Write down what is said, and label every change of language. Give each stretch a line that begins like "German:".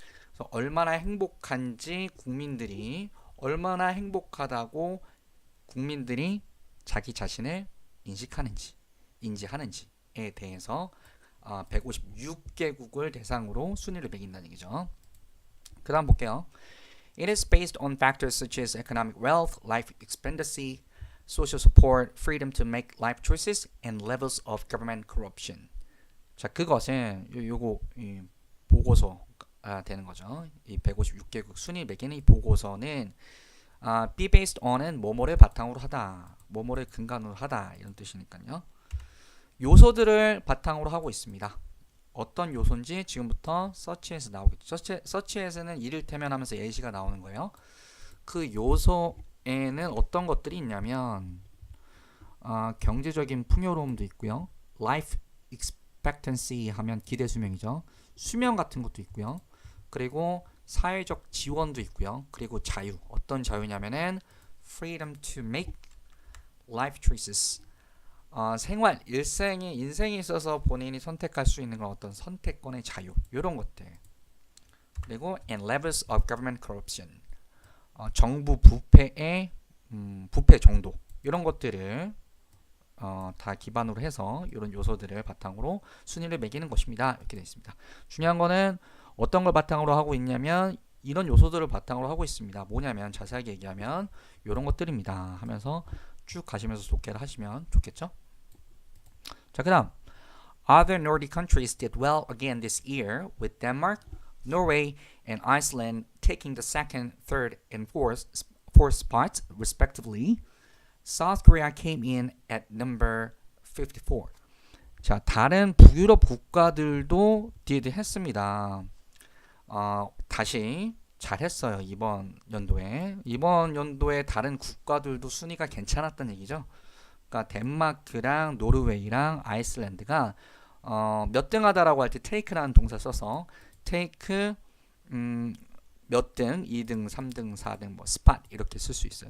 Korean: 그래서 얼마나 행복한지 얼마나 행복하다고 국민들이 자기 자신을 인지하는지에 대해서 156개국을 대상으로 순위를 매긴다는 얘기죠. 그 다음 볼게요.
English: It is based on factors such as economic wealth, life expectancy, social support, freedom to make life choices, and levels of government corruption.
Korean: 자, 그것은 요거 보고서가 되는 거죠. 이 156개국 순위 매기는 이 보고서는
English: be based on
Korean: 은 뭐뭐를 바탕으로 하다, 뭐뭐를 근간으로 하다 이런 뜻이니까요. 요소들을 바탕으로 하고 있습니다. 어떤 요소인지 지금부터 서치에서 나오겠죠. 서치에서는 이를테면 하면서 예시가 나오는 거예요. 그 요소에는 어떤 것들이 있냐면 경제적인 풍요로움도 있고요. life expectancy 하면 기대 수명이죠. 수명 같은 것도 있고요. 그리고 사회적 지원도 있고요. 그리고 자유. 어떤 자유냐면은
English: freedom to make life choices.
Korean: 인생에 있어서 본인이 선택할 수 있는 건 어떤 선택권의 자유. 이런 것들. 그리고
English: and levels of government corruption.
Korean: 정부 부패의 부패 정도. 이런 것들을 다 기반으로 해서 이런 요소들을 바탕으로 순위를 매기는 것입니다. 이렇게 되어 있습니다. 중요한 거는 어떤 걸 바탕으로 하고 있냐면 이런 요소들을 바탕으로 하고 있습니다. 뭐냐면 자세하게 얘기하면 이런 것들입니다. 하면서 쭉 가시면서 독해를 하시면 좋겠죠? 자, 그 다음
English: Other Nordic countries did well again this year with Denmark, Norway, and Iceland taking the second, third, and fourth spots respectively. South Korea came in at number 54.
Korean: 자, 다른 북유럽 국가들도 did 했습니다. 다시 잘했어요. 이번 연도에 다른 국가들도 순위가 괜찮았다는 얘기죠. 그러니까 덴마크랑 노르웨이랑 아이슬란드가 몇 등 하다라고 할 때 take라는 동사 써서 take 몇 등, 2등, 3등, 4등, 뭐 스팟 이렇게 쓸 수 있어요.